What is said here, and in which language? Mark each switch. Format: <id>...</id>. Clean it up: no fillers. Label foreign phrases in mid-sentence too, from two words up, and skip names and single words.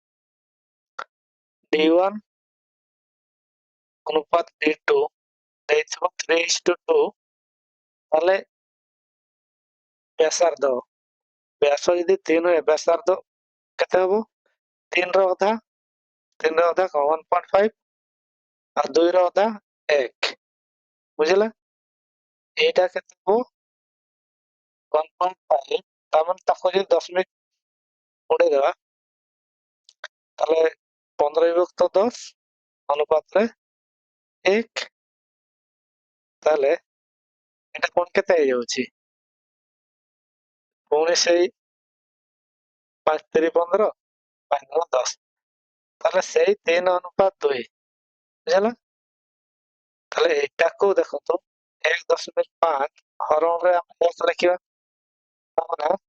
<or>D1 ଅନୁପାତ D2 ଦେଇଥିବ 3:2 ତାହେଲେ ବ୍ୟାସାର୍ଧ ବ୍ୟାସ ଯଦି 3 ହୁଏ ବ୍ୟାସାର୍ଧ କେତେ ହବ 3 ର ଅଧା 1.5 ଆଉ 2 ର ଅଧା 1 ବୁଝିଲା ଏଇଟା କେତେ ହବ 1.5 ତାମାନେ ତାକୁ ଯଦି ଦଶମିକ ଉଡେଇଦେବା ତାହେଲେ 15/10 ଅନୁପାତରେ 1 ତାହେଲେ এটা কোন কেତେ ହେଇଯାଉଛି ପୁଣି ସେଇ 5 3 15 5 9 10 ତାହେଲେ ସେଇ 3:2 ବୁଝିଲା ତାହେଲେ ଏଟାକୁ ଦେଖନ୍ତୁ 1.5 ହରଣରେ ଆମେ 1 ଲେଖିବା ତାମାନେ</or>